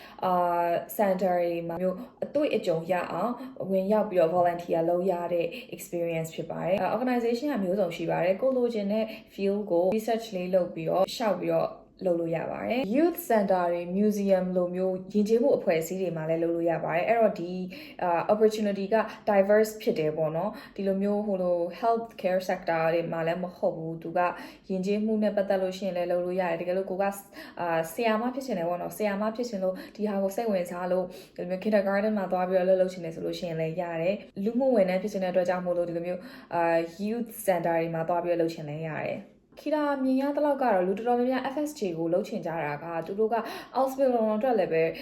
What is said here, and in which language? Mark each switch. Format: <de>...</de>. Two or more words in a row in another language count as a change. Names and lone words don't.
<my>center တွေမှာမျိုးအတွေ့အကြုံရအောင်ဝင်ရောက်ပြီးတော့ volunteer လုပ်ရတဲ့ experience ဖြစ်ပါတယ် organization ကမျိုးစုံရှိပါတယ်ကိုလိုချင်တဲ့ field ကို research လေးလုပ်ပြီးတော့ရှောက်ပြီးတော့လုပ်လို့ရပါတယ်</my> <en>youth center</en> <my>တွေ museum လိုမျိုးယဉ်ကျေးမှုအဖွဲ့အစည်းတွေမှာလည်းလုပ်လို့ရပါတယ်အဲ့တော့ဒီ opportunity က diverse ဖြစ်တယ်ပေါ့နော်ဒီလိုမျိုး health</my> <en>care sector</en> <my>တွေမှာလည်းမဟုတ်ဘူးသူကယဉ်ကျေးမှုနဲ့ပတ်သက်လို့ရှိရင်လည်းလုပ်လို့ရတယ်တကယ်လို့ကိုကဆရာမဖြစ်ချင်တယ်ပေါ့နော်ဆရာမဖြစ်ချင်လို့ဒီဟာကိုစိတ်ဝင်စားလို့ဒီလိုမျိုး kindergarten မှာသွားပြီးတော့လုပ်ချင်တယ်ဆိုလို့ရှိရင်လည်းရတယ်လူမှုဝန်ထမ်းဖြစ်ချင်တဲ့အတွက်ကြောင့်မို့လို့ဒီလိုမျိုး</my> <en>youth center</en> <my>တွေမှာသွားပြီးတော့လုပ်ချင်လည်းရတယ်Kita မြင်ရတဲ့လောက်ကတော့လူတော်တော်များများ FSJ ကိုလုပ်ချင်ကြတာကသူတို့က hospital အတွက်လည်းပဲ</my>